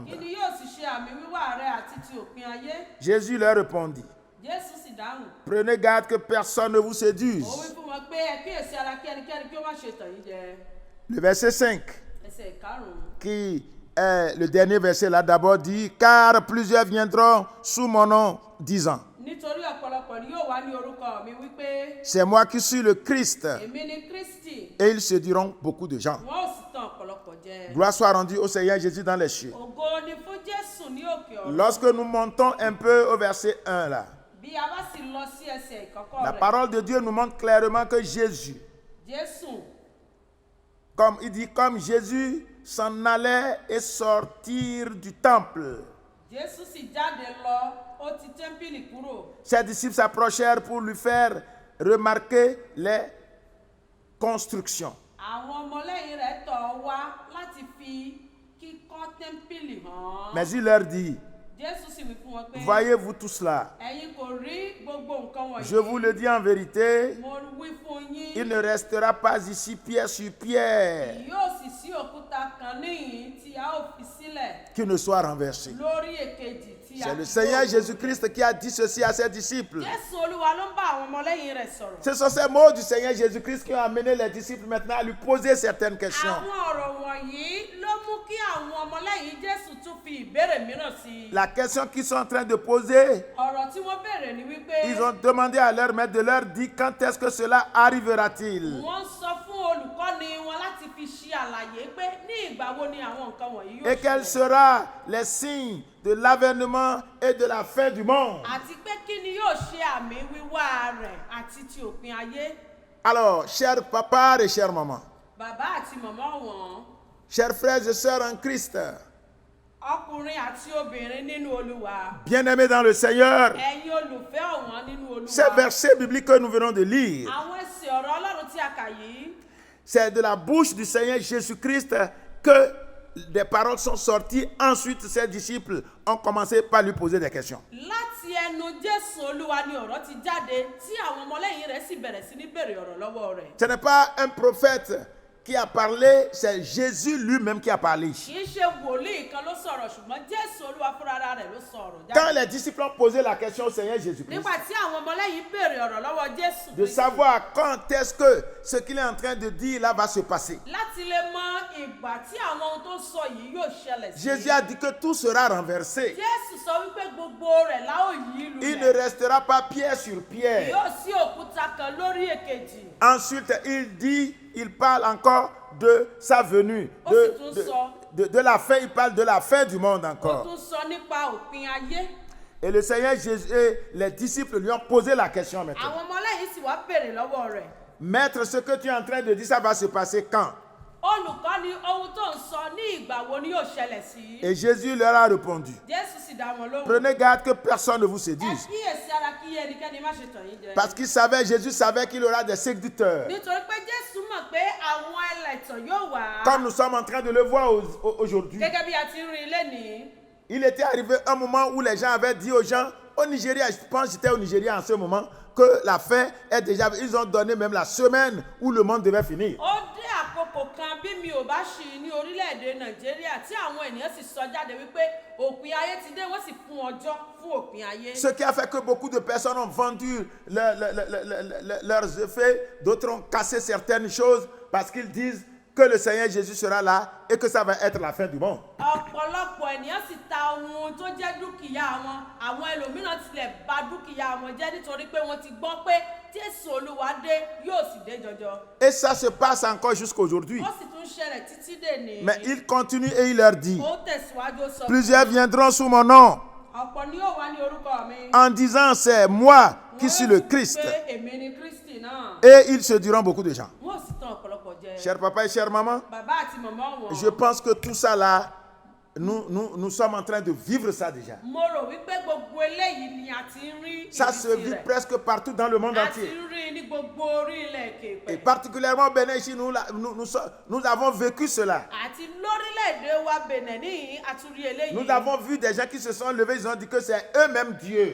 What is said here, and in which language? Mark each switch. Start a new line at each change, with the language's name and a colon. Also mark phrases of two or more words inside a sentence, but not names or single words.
Yoruba: Kí ni yóò sì ṣe àmì wíwá rẹ̀ àti ti òpin ayé?
French: Jésus leur répondit,
Yoruba: Jésù sì dáhùn.
French: prenez garde que personne ne vous
Yoruba: Ó wí
French: séduise.
Yoruba: fún wọn pé ẹ kíyèsí ara kí ẹnikẹ́ni kí ó má ṣe tàn yín jẹ.
French: Le verset 5,
Yoruba: Ẹsẹ̀ ìkarùn-ún.
French: qui est le dernier verset là d'abord, dit, car plusieurs viendront sous mon nom, disant,
Yoruba: Nítorí ọ̀pọ̀lọpọ̀ ni yóò wá ní orúkọ mi wípé
French: c'est moi qui suis le Christ.
Yoruba: èmi ni Kristi.
French: Et ils séduiront beaucoup de gens.
Yoruba: Wọ́n ó sì tàn ọ̀pọ̀lọpọ̀ jẹ.
French: Gloire soit rendue au Seigneur Jésus dans les cieux.
Yoruba: Ògo ni fún Jésù ní òkè ọ̀run.
French: Lorsque nous montons un peu au verset 1 là,
Yoruba: Bí a bá sì lọ sí ẹsẹ̀ ìkọ́kọ́
French: la
Yoruba: rẹ̀,
French: parole de Dieu nous montre clairement que Jésus,
Yoruba: Jésù
French: comme il dit, comme Jésus s'en allait et sortir du temple,
Yoruba: Jésù sì jáde lọ, ó ti tẹ́ḿpìlì kúrò.
French: ses disciples s'approchèrent pour lui faire remarquer les constructions.
Yoruba: Àwọn ọmọlẹ́yìn rẹ̀ tọ̀ wá láti fi kíkọ́ tẹ́ḿpìlì hàn.
French: Mais il leur dit,
Yoruba: Jésù sì wí fún wọn pé
French: voyez-vous tout cela?
Yoruba: ẹ̀yin kò rí gbogbo nǹkan wọ̀nyí.
French: Je vous le dis en vérité,
Yoruba: Mo wí fún yín.
French: il ne restera pas ici pierre sur pierre
Yoruba: Kì yóò sì sí òkúta kan níhìn tí a ó fi sílẹ̀
French: qui ne soit renversé.
Yoruba: lórí èkejì tí a
French: C'est le
Yoruba: fi
French: Seigneur
Yoruba: yóò.
French: Jésus-Christ qui a dit ceci à ses disciples.
Yoruba: Jésù Olúwa ló ń bá àwọn ọmọlẹ́yìn rẹ̀ sọ̀rọ̀.
French: Ce sont ces mots du Seigneur Jésus-Christ qui ont amené les disciples maintenant à lui poser certaines questions.
Yoruba: Àwọn ọ̀rọ̀ wọ̀nyí ló mú kí àwọn ọmọlẹ́yìn Jésù tún fi ìbéèrè mìíràn sí i.
French: La question qu'ils sont en train de poser,
Yoruba: Ọ̀rọ̀ tí wọ́n béèrè ni wípé
French: ils ont demandé à leur maître de leur dire quand est-ce que cela arrivera-t-il?
Yoruba: wọ́n sọ fún olùkọ́ni wọn láti fi ṣe àlàyé pé ní ìgbà wo ni àwọn nǹkan wọ̀nyí yóò
French: Et quels
Yoruba: ṣẹlẹ̀.
French: seront les signes de l'avènement et de la fin du monde?
Yoruba: Àti pé kí ni yóò ṣe àmì wíwá rẹ̀ àti ti òpin ayé.
French: Alors, chers papas et chères mamans,
Yoruba: Bàbá àti màmá wọn,
French: chers frères et sœurs en Christ,
Yoruba: ọkùnrin àti obìnrin nínú Olúwa,
French: bien-aimés dans le Seigneur,
Yoruba: ẹ̀yin olùfẹ́ ọ̀wọ́n nínú Olúwa.
French: ces versets bibliques que nous venons de lire,
Yoruba: Àwọn ẹsẹ̀ ọ̀rọ̀ Ọlọ́run tí a kà yìí,
French: c'est de la bouche du Seigneur Jésus-Christ que des paroles sont sorties. Ensuite, ses disciples ont commencé par lui poser des questions.
Yoruba: láti ẹnu Jésù Olúwa ni ọ̀rọ̀ ti jáde tí àwọn ọmọlẹ́yìn rẹ̀ sì bẹ̀rẹ̀ sí ní béèrè ọ̀rọ̀ lọ́wọ́ rẹ̀.
French: Ce n'est pas un prophète qui a parlé, c'est Jésus lui-même qui a parlé.
Yoruba: Kì í ṣe wòlíì kan ló sọ̀rọ̀ ṣùgbọ́n Jésù Olúwa fúnra rẹ̀ ló sọ̀rọ̀
French: Quand
Yoruba: jáde.
French: les disciples ont posé la question au Seigneur Jésus-Christ,
Yoruba: Nígbà tí àwọn ọmọlẹ́yìn béèrè ọ̀rọ̀ lọ́wọ́ Jésù
French: de
Yoruba: Kristi,
French: savoir quand est-ce que ce qu'il est en train de dire là va se passer,
Yoruba: láti lè mọ ìgbà tí àwọn ohun tó sọ yìí yóò ṣẹlẹ̀ sí.
French: Jésus a dit que tout sera renversé.
Yoruba: Jésù sọ wípé gbogbo rẹ̀ la ó yí
French: Il ne
Yoruba: lulẹ̀.
French: restera pas pierre sur pierre.
Yoruba: Yóò sí òkúta kan lórí èkejì.
French: Ensuite, il parle encore de sa venue, de la fin, il parle de la fin du monde
Yoruba: Ó
French: encore.
Yoruba: tún sọ nípa òpin ayé.
French: Et le Seigneur Jésus et les disciples lui ont posé la question maintenant.
Yoruba: àwọn ọmọlẹ́yìn sì wá béèrè lọ́wọ́ rẹ̀.
French: Maître, ce que tu es en train de dire, ça va se passer quand?
Yoruba: olùkọ́ni ohun tó ń sọ ní ìgbà wo ni yóò ṣẹlẹ̀ sí.
French: Et Jésus leur a répondu.
Yoruba: Jésù sì dá wọn lóhùn.
French: Prenez garde que personne ne vous
Yoruba: ẹ
French: séduise.
Yoruba: kíyèsí ara kí ẹnikẹ́ni má ṣe tàn yín jẹ.
French: Parce qu'il savait, Jésus savait qu'il y aura des séducteurs.
Yoruba: nítorí pé Jésù mọ̀ pé àwọn ẹlẹ́tàn yóò wá.
French: Comme nous sommes en train de le voir aujourd'hui.
Yoruba: gẹ́gẹ́ bí a ti ń rí ilé ní.
French: Il était arrivé un moment où les gens avaient dit aux gens, au Nigeria, je pense que j'étais au Nigeria en ce moment, que la fin est déjà... Ils ont donné même la semaine où le monde devait finir.
Yoruba: ó dé àkókò kan bí mi ò bá ṣì ní orílẹ̀-èdè Nàìjíríà tí àwọn ènìyàn sì sọ jáde wípé òpin ayé ti dé wọ́n sì fún ọjọ́ fún òpin ayé.
French: Ce qui a fait que beaucoup de personnes ont vendu leurs effets, d'autres ont cassé certaines choses parce qu'ils disent que le Seigneur Jésus sera là et que ça va être la fin du monde.
Yoruba: ọ̀pọ̀lọpọ̀ ènìyàn sì ta ohun tó jẹ́ dúkìá wọn àwọn ẹlòmíràn tilẹ̀ bà dúkìá wọn jẹ́ nítorí pé wọ́n ti gbọ́ pé Jésù Olúwa dé yóò sì dé jọjọ.
French: Et ça se passe encore jusqu'aujourd'hui.
Yoruba: ó sì tún ṣẹlẹ̀ títí dèní.
French: Mais il continue et il leur dit,
Yoruba: ó tẹ̀síwájú ó sọ.
French: plusieurs viendront sous mon nom
Yoruba: ọ̀pọ̀ ni yóò wá ní orúkọ mi.
French: en disant c'est moi qui suis le Christ.
Yoruba: pé èmi ni Kristi náà.
French: Et ils se diront beaucoup de gens.
Yoruba: wọ́n sì tàn ọ̀pọ̀lọpọ̀ jẹ.
French: Chers papa et chère maman,
Yoruba: bàbá àti màmá wọn.
French: je pense que tout ça là, nous sommes en train de vivre ça déjà.
Yoruba: mo rò wípé gbogbo eléyìí ni a ti ń rí
French: Ça se
Yoruba: ìrísí
French: vit
Yoruba: rẹ̀.
French: presque partout dans le monde
Yoruba: a ti
French: entier.
Yoruba: ń rí ní gbogbo orí ilẹ̀
French: Et
Yoruba: Kèpẹ̀.
French: particulièrement au Bénin, ici, nous avons vécu cela.
Yoruba: àti lórílẹ̀‐èdè wa Benin níyìn a tún rí eléyìí.
French: Nous avons vu des gens qui se sont levés, ils ont dit que c'est eux-mêmes Dieu.